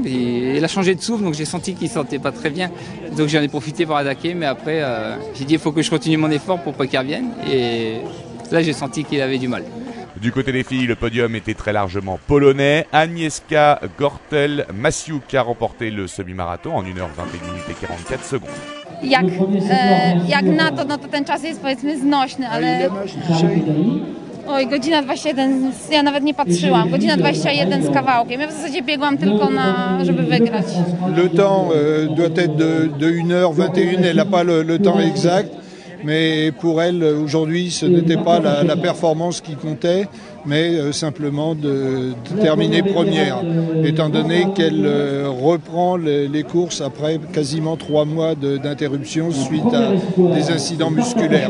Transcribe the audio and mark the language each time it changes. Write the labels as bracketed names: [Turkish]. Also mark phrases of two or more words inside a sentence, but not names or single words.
[French] Il a changé de souffle, donc j'ai senti qu'il ne sentait pas très bien. Donc j'en ai profité pour attaquer, mais après, j'ai dit il faut que je continue mon effort pour pas qu'il revienne. Et là, j'ai senti qu'il avait du mal. Du côté des filles, le podium était très largement polonais. Agnieszka Gortel-Masiuk a remporté le semi-marathon en 1 h 21 minutes et 44 secondes. [Polish] Jak na to, no to ten czas jest powiedzmy znośny, ale... Oj, godzina 21, ja nawet nie patrzyłam, godzina 21 z kawałkiem. Ja w zasadzie biegłam tylko żeby wygrać. [French] Le temps doit être de 1 h 21, elle n'a pas le temps exact. Mais pour elle, aujourd'hui, ce n'était pas la performance qui comptait, mais simplement de terminer première, étant donné qu'elle reprend les courses après quasiment 3 mois d'interruption suite à des incidents musculaires.